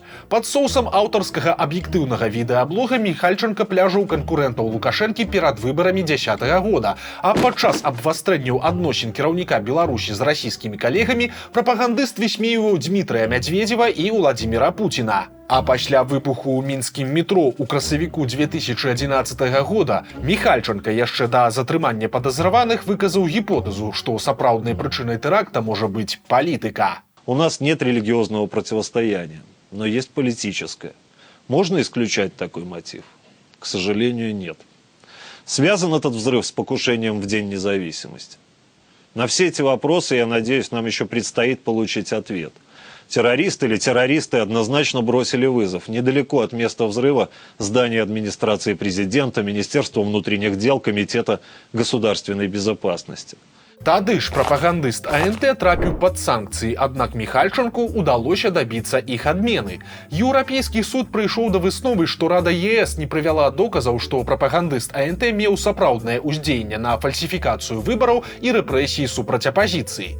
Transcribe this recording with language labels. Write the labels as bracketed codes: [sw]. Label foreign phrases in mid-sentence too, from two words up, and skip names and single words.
[be] Пад соусам аўтарскага аб'ектыўнага відэаблога Міхальчанка пляжыў канкурэнтаў Лукашэнкі перад выбарамі 10-го года, а падчас абвастрэнняў адносін кіраўніка Беларусі з расійскімі калегамі прапагандыст высмейваў Дмітрыя Мядзведзева і Уладзіміра Пуціна. А пасля выбуху ў мінскім метро ў красавіку 2011 года Міхальчанка яшчэ да затрымання падазраваных выказаў гіпотэзу, што сапраўднай прычынай тэракта можа быць палітыка. [ru] У нас нет религиозного противостояния, но есть политическое. Можно исключать такой мотив? К сожалению, нет. Связан этот взрыв с покушением в День независимости? На все эти вопросы, я надеюсь, нам еще предстоит получить ответ. Террористы или террористы однозначно бросили вызов. Недалеко от места взрыва здание администрации президента, Министерства внутренних дел, Комитета государственной безопасности. [be] Тады ж прапагандыст АНТ трапіў пад санкцыі, аднак Міхальчанку удалося дабіцца іх адмены. Еўрапейскі суд прыйшоў да высновы, што Рада ЕС не прывяла доказаў, што прапагандыст АНТ меў сапраўднае ўздзеянне на фальсіфікацыю выбараў і рэпрэсіі супраць апазіцыі.